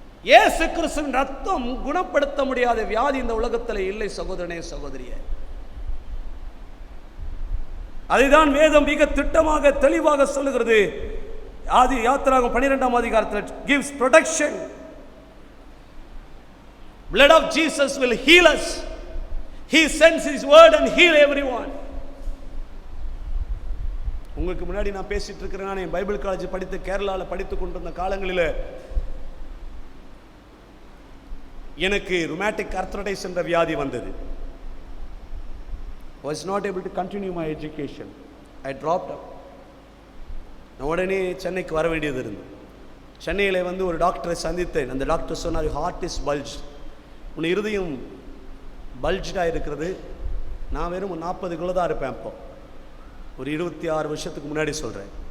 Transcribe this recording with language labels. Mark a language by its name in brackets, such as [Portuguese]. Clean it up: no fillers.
[Tamil] இயேசு கிறிஸ்துவின் ரத்தம் குணப்படுத்த முடியாத வியாதி இந்த உலகத்தில் இல்லை சகோதரனே சகோதரியே. அதுதான் வேதம் மிக திட்டமாக தெளிவாக சொல்லுகிறது. ஆதி யாத்திராகமம் 12ஆம் அதிகாரத்தில் [English] gives protection. Blood of Jesus will heal us. He sends his word and heal everyone. [Tamil] உங்களுக்கு முன்னாடி நான் பேசிட்டு இருக்கிறேன். நான் பைபிள் காலேஜ் படித்து கேரளாவில் படித்து கொண்டிருந்த காலங்களில் எனக்கு ருமேட்டிக் ஆர்த்ரைட்டிஸ் என்ற வியாதி வந்தது. [English] was not able to continue my education. I dropped out. [Tamil] நான் உடனே சென்னைக்கு வர வேண்டியது இருந்தது. சென்னையில் வந்து ஒரு டாக்டரை சந்தித்தேன். அந்த டாக்டர் சொன்னார், [English] heart is bulge, [Tamil] உன் இருதயம் பல்ஜாக இருக்கிறது. நான் வெறும் 40 கிலோ தான் இருப்பேன். அப்போ ஒரு 26 வருஷத்துக்கு முன்னாடி சொல்கிறேன்.